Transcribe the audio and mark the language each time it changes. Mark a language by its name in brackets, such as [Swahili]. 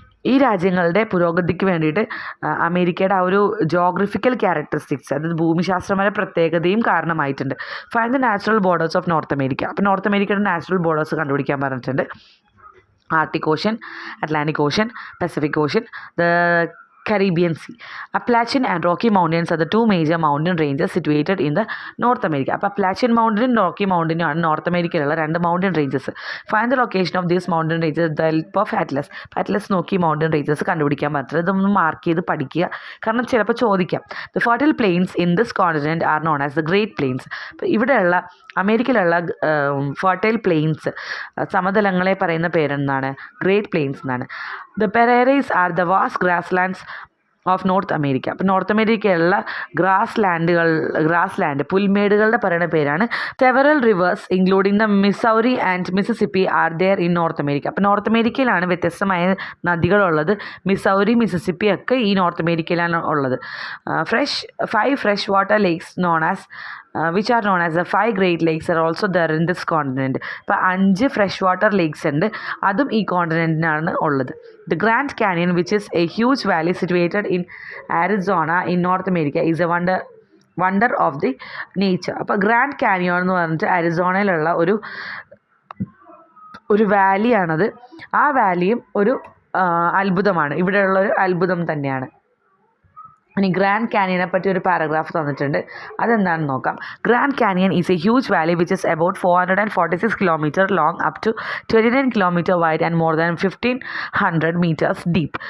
[Malayalam] ഈ രാജ്യങ്ങളുടെ പുരോഗതിക്ക് വേണ്ടിയിട്ട് അമേരിക്കയുടെ ആ ഒരു ജോഗ്രഫിക്കൽ ക്യാരക്ടറിസ്റ്റിക്സ്, അതായത് ഭൂമിശാസ്ത്രപരമായ പ്രത്യേകതയും കാരണമായിട്ടുണ്ട്. [English] Find the natural borders of North America. [Malayalam] അപ്പോൾ നോർത്ത് അമേരിക്കയുടെ നാച്ചുറൽ ബോർഡേഴ്സ് കണ്ടുപിടിക്കാൻ പറഞ്ഞിട്ടുണ്ട്. [English] Arctic Ocean, Atlantic Ocean, Pacific Ocean, the Caribbean Sea. Appalachian and Rocky Mountains are the two major mountain ranges situated in the North America. [Malayalam] അപ്പോൾ അപ്ലാച്ചിയൻ മൗണ്ടനും Rocky മൗണ്ടനും ആണ് north അമേരിക്കയിലുള്ള 2 mountain ranges. [English] Find the location of these mountain ranges the help of atlas. [Malayalam] Atlas നോക്കി mountain ranges കണ്ടുപിടിക്കാൻ പറ്റുന്നത്. ഇതൊന്ന് mark ചെയ്ത് പഠിക്കുക, കാരണം ചിലപ്പോൾ ചോദിക്കാം. [English] The fertile plains in this continent are known as the Great Plains. [Malayalam] അപ്പോൾ ഇവിടെയുള്ള അമേരിക്കയിലുള്ള ഫെർട്ടൈൽ പ്ലെയിൻസ്, സമതലങ്ങളെ പറയുന്ന പേരെന്നാണ് ഗ്രേറ്റ് പ്ലെയിൻസ് എന്നാണ്. [English] The prairies are the vast grass lands of North America. [Malayalam] അപ്പോൾ നോർത്ത് അമേരിക്കയിലുള്ള ഗ്രാസ് ലാൻഡ് പുൽമേടുകളുടെ പറയുന്ന പേരാണ്. [English] Several rivers including the Missouri and Mississippi are there in North America. [Malayalam] അപ്പോൾ നോർത്ത് അമേരിക്കയിലാണ് വ്യത്യസ്തമായ നദികളുള്ളത്. മിസൗറി, മിസിസിപ്പി ഒക്കെ ഈ നോർത്ത് അമേരിക്കയിലാണ് ഉള്ളത്. [English] 5 fresh water lakes which are known as the 5 Great Lakes are also there in this continent. [Malayalam] ഇപ്പോൾ 5 ഫ്രഷ് വാട്ടർ ലേക്സ് ഉണ്ട്, അതും ഈ കോണ്ടിനെൻറ്റിനാണ് ഉള്ളത്. [English] The Grand Canyon, which is a huge valley situated in Arizona in North America, is a wonder of the nature. [Malayalam] അപ്പോൾ grand canyon എന്ന് പറഞ്ഞിട്ട് അരിസോണയിലുള്ള ഒരു വാലിയാണത്. ആ വാലിയും ഒരു അത്ഭുതമാണ്, ഇവിടെയുള്ളൊരു അത്ഭുതം തന്നെയാണ്. ഇനി ഗ്രാൻഡ് കാനിയനെ പറ്റി ഒരു പാരഗ്രാഫ് തന്നിട്ടുണ്ട്, അതെന്താണെന്ന് നോക്കാം. [English] Grand Canyon is a huge valley which is about 446 kilometre long, up to 29 kilometre wide and more than 1500 metres deep.